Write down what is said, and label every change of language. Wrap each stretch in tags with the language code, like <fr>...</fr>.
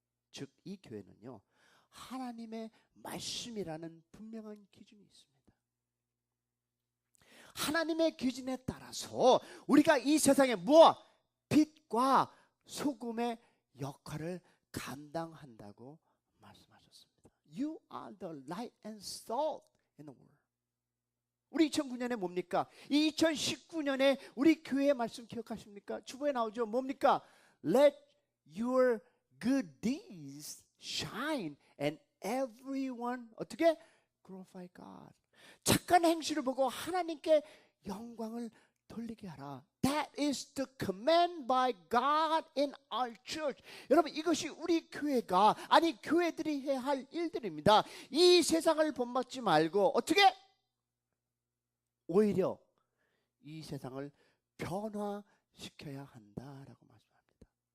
<ko>즉 이 교회는요 하나님의 말씀이라는 분명한 기준이 있습니다. 하나님의 기준에 따라서 우리가 이 세상에 무엇? 빛과 소금의 역할을 감당한다고 말씀하셨습니다.</ko> <en>You are the light and salt in the world.</en> <ko>우리 2009년에 뭡니까? 이 2019년에 우리 교회의 말씀 기억하십니까? 주보에 나오죠. 뭡니까?</ko> <en>Let your good deeds shine and everyone</en> <ko>어떻게?</ko> <en>Glorify God.</en> <ko>착한 행실을 보고 하나님께 영광을 돌리게 하라.</ko> <en>That is the command by God in our church.</en> <ko>여러분 이것이 우리 교회가 아니 교회들이 해야 할 일들입니다. 이 세상을 본받지 말고 어떻게? 오히려 이 세상을 변화시켜야 한다라고 말씀합니다.</ko>